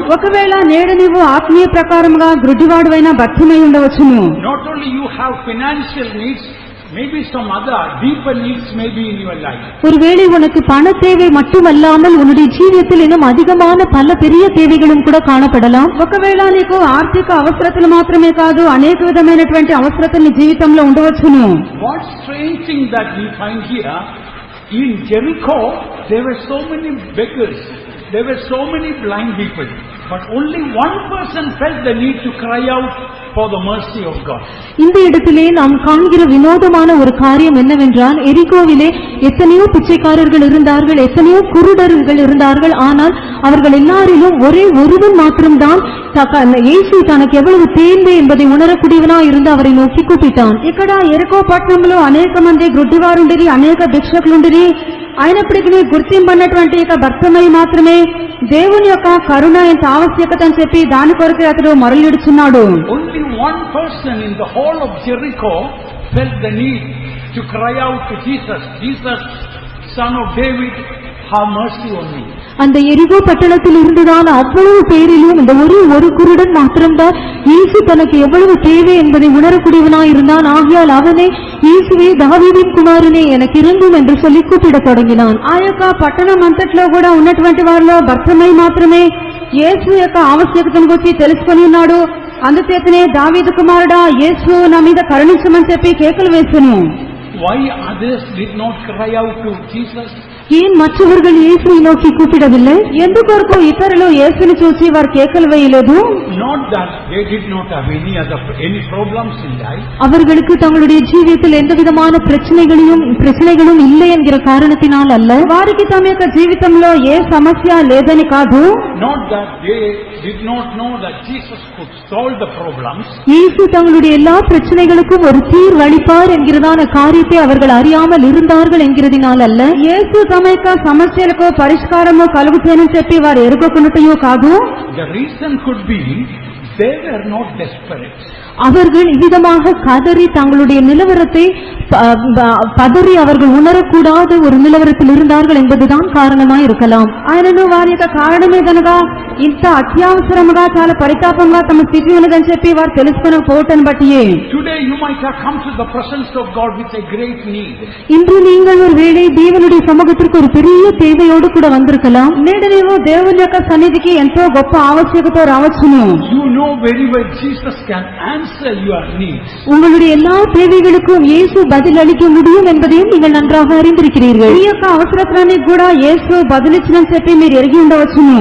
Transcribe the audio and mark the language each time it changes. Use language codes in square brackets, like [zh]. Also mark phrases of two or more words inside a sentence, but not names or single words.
[te] ఒకవేళ నేడు నీవు ఆత్మీయ ప్రకారముగా గుడ్డివాడువైన బర్తిమేయు ఉండవచ్చును. [en] Not only you have financial needs, Maybe some other deeper needs may be in your life. [ta] ஒருவேளை உனக்கு பண தேவை மட்டுமல்லாமல் உன்னுடைய ஜீவியத்தில் இன்னும் அதிகமான பல பெரிய தேவைகளும் கூட காணப்படலாம். [te] ఒకవేళ నీకు ఆర్థిక అవసరతలు మాత్రమే కాదు అనేక విధమైనటువంటి అవసరతలు నీ జీవితంలో ఉండవచ్చును. [en] What strange thing that we find here, in Jericho there were so many beggars, there were so many blind people, but only one person felt the need to cry out for the mercy of God. [ta] இந்த இடத்திலே நாம் காண்கிற வினோதமான ஒரு காரியம் என்னவென்றால், எரிகோவிலே எத்தனையோ பிச்சைக்காரர்கள் இருந்தார்கள், எத்தனையோ குருடர்கள் இருந்தார்கள். ஆனால் அவர்கள் எல்லாரிலும் ஒரே ஒருவன் மாத்திரம்தான் இயேசு தனக்கு எவ்வளவு தேவை என்பதை உணரக்கூடியவனா இருந்து அவரை நோக்கி கூப்பிட்டான். [te] ఇక్కడ ఎరికో పట్టణంలో అనేక మంది గుడ్డివారుండిరి, అనేక భిక్షకులుండిరి. అయినప్పటికీ గుర్తింపన్నటువంటి ఇక భర్తమయ్య మాత్రమే దేవుని యొక్క కరుణ ఎంత ఆవశ్యకత అని చెప్పి దాని కొరకు అతడు మరలిడుచున్నాడు. [en] Only one person in the whole of Jericho felt the need to cry out to Jesus, Jesus, Son of David, have mercy on me. [ta] அந்த எரிகோ பட்டணத்தில் இருந்துதான் அவ்வளவு பேரிலும் இந்த ஒரு குருடன் மாத்திரம்தான் இயேசு தனக்கு எவ்வளவு தேவை என்பதை உணரக்கூடியவனாய் இருந்தான். ஆகையால் அவனே, இயேசுவே தாவீதின் குமாரனே எனக்கு இறங்கும் என்று சொல்லி கூப்பிடத் தொடங்கினான். [te] ఆ యొక్క పట్టణం అంతట్లో కూడా ఉన్నటువంటి వారిలో భర్తమై మాత్రమే యేసు యొక్క ఆవశ్యకతను గురించి తెలుసుకొని ఉన్నాడు. అందుచేతనే దావీదు కుమారుడా యేసు నా మీద కరుణించమని చెప్పి కేకలు వేసెను. [en] Why others did not cry out to Jesus? [ta] ஏன் மற்றவர்கள் இயேசுவை நோக்கி கூப்பிடவில்லை? [te] ఎందుకొరకు ఇతరులు యేసుని చూసి వారు కేకలు వేయలేదు? [en] Not that they did not have any problems in life. [ta] அவர்களுக்கு தங்களுடைய ஜீவியத்தில் எந்த விதமான பிரச்சனைகளும் இல்லை என்கிற காரணத்தினால் அல்ல. [te] వారికి తమ యొక్క జీవితంలో ఏ సమస్య లేదని కాదు. [en] Not that they did not know that Jesus could solve the problems. [ta] இயேசு தங்களுடைய எல்லா பிரச்சனைகளுக்கும் ஒரு தீர்வு அளிப்பார் என்கிறதான காரியத்தை அவர்கள் அறியாமல் இருந்தார்கள் என்கிறதினால் அல்ல. [te] యేసు తమ యొక్క సమస్యలకు పరిష్కారము కలుగుతానని చెప్పి వారు ఎరుగకున్నట్టు కాదు. [en] The reason could be they were not desperate. [ta] அவர்கள் இவ்விதமாக கதறி தங்களுடைய நிலவரத்தை பதறி அவர்கள் உணரக்கூடாத ஒரு நிலவரத்தில் இருந்தார்கள் என்பதுதான் காரணமாய் இருக்கலாம். [te] ఆయనను వారి యొక్క కారణమేదనగా ఇంత అత్యవసరముగా చాలా పరితాపంగా తమ స్థితి ఉన్నదని చెప్పి వారు తెలుసుకునకపోవటం బట్టి [en] Today you might have come to the presence of God with a great need. [ta] இன்று நீங்கள் ஒருவேளை தேவனுடைய சமூகத்திற்கு ஒரு பெரிய தேவையோடு கூட வந்திருக்கலாம். [te] నేడు నీవు దేవుని యొక్క సన్నిధికి ఎంతో గొప్ప ఆవశ్యకత రావచ్చును. [en] You know very well Jesus can answer your needs. [ta] உங்களுடைய எல்லா தேவைகளுக்கும் இயேசு பதில் அளிக்க முடியும் என்பதையும் நீங்கள் நன்றாக அறிந்திருக்கிறீர்கள். [te] ఈ యొక్క అవసరతలన్నీ కూడా యేసు బదులిచ్చినని చెప్పి మీరు ఎరిగి ఉండవచ్చును.